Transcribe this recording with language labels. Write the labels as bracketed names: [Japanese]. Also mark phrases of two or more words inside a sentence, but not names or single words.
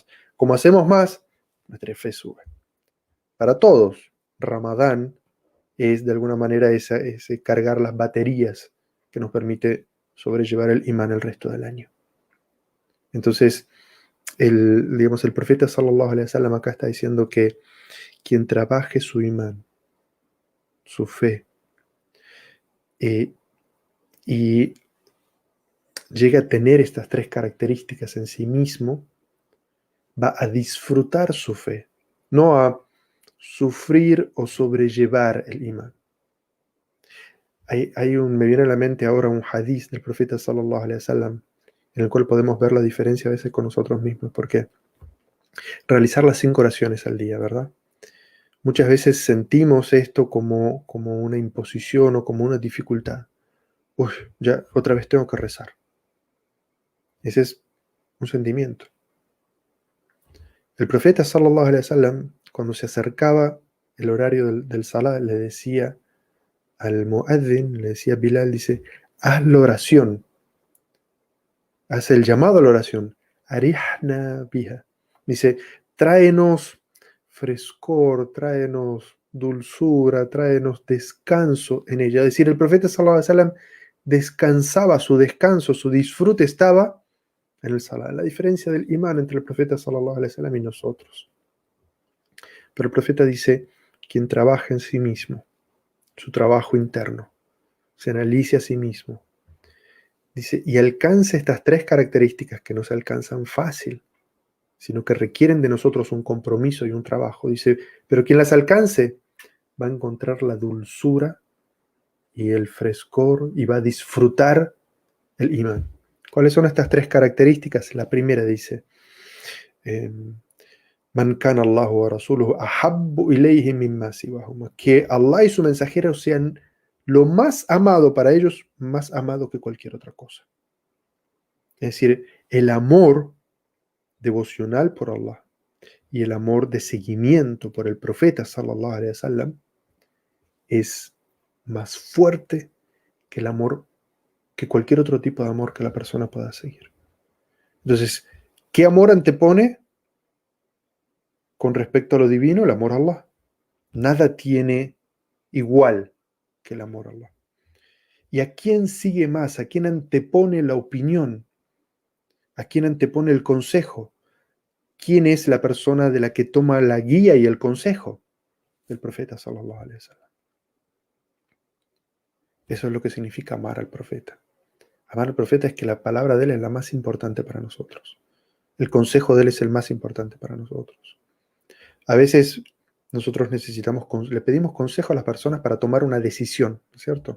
[Spanish] Como hacemos más, nuestra fe sube. Para todos, Ramadán es de alguna manera ese cargar las baterías que nos permite sobrellevar el imán el resto del año. Entonces, digamos, el profeta [Arabic] صلى الله عليه وسلم [Spanish] acá está diciendo que quien trabaje su imán, su fe, y llega a tener estas tres características en sí mismo, va a disfrutar su fe, no a sufrir o sobrellevar el imán. Me viene a la mente ahora un hadith del profeta [Arabic] صلى الله عليه وسلم, [Spanish] en el cual podemos ver la diferencia a veces con nosotros mismos, porque realizar las 5 oraciones al día, ¿verdad? Muchas veces sentimos esto como una imposición o como una dificultad. Uy, ya otra vez tengo que rezar. Ese es un sentimiento. El profeta [Arabic] صلى الله عليه وسلم, [Spanish] cuando se acercaba el horario del salah, le decía al muaddin, le decía a Bilal, dice, haz la oración, haz el llamado a la oración, [Arabic] أرحنا بها. [Spanish] Dice, tráenos frescor, tráenos dulzura, tráenos descanso en ella. Es decir, el profeta [Arabic] صلى الله عليه وسلم [Spanish] descansaba, su descanso, su disfrute estaba en el salah. La diferencia del imán entre el profeta [Arabic] صلى الله عليه وسلم [Spanish] y nosotros. Pero el profeta dice, quien trabaja en sí mismo, su trabajo interno, se analice a sí mismo, dice, y alcance estas 3 características que no se alcanzan fácil, sino que requieren de nosotros un compromiso y un trabajo. Dice, pero quien las alcance va a encontrar la dulzura y el frescor y va a disfrutar el imán. ¿Cuáles son estas 3 características? La primera dice, [Arabic] من كان الله ورسوله أحب إليه مما سواهما. [Spanish] Que Allah y su mensajero sean lo más amado para ellos, más amado que cualquier otra cosa. Es decir, el amor devocional por Allah y el amor de seguimiento por el profeta [Arabic] صلى الله عليه وسلم [Spanish] es más fuerte que el amor, que cualquier otro tipo de amor que la persona pueda seguir. Entonces, ¿qué amor antepone con respecto a lo divino? El amor a Allah. Nada tiene igual que el amor a Allah. ¿Y a quién sigue más? ¿A quién antepone la opinión? ¿A quién antepone el consejo? ¿Quién es la persona de la que toma la guía y el consejo? El profeta [Arabic] صلى الله عليه وسلم. [Spanish] Eso es lo que significa amar al profeta. Amar al profeta es que la palabra de él es la más importante para nosotros. El consejo de él es el más importante para nosotros. A veces nosotros le pedimos consejo a las personas para tomar una decisión, ¿cierto?